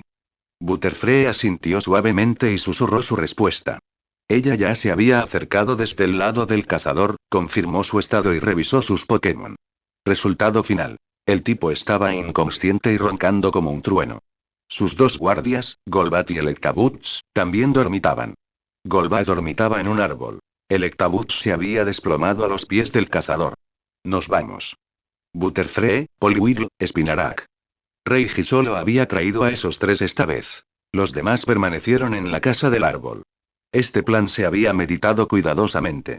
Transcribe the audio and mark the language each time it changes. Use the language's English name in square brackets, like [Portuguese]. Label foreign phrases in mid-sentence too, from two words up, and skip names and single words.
[Spanish] Butterfree asintió suavemente y susurró su respuesta. Ella ya se había acercado desde el lado del cazador, confirmó su estado y revisó sus Pokémon. Resultado final. El tipo estaba inconsciente y roncando como un trueno. Sus dos guardias, Golbat y Electabuzz, también dormitaban. Golbat dormitaba en un árbol. Electabuzz se había desplomado a los pies del cazador. Nos vamos. Butterfree, Poliwhirl, Spinarak. Reiji solo había traído a esos tres esta vez. Los demás permanecieron en la casa del árbol. Este plan se había meditado cuidadosamente.